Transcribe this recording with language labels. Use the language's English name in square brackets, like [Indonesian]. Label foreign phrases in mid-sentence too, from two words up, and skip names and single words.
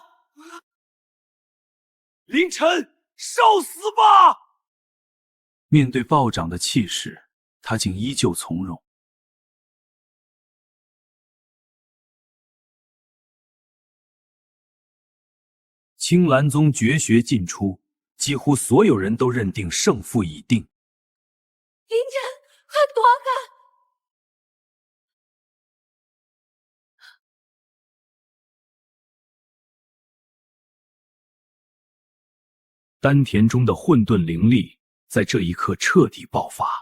[Chinese] 凌晨，受死吧！面对暴涨的气势，他竟依舊从容。青蓝宗绝学尽出，几乎所有人都認定勝負已定。凌晨，快躲開！丹田中的混沌靈力在這一刻徹底爆發。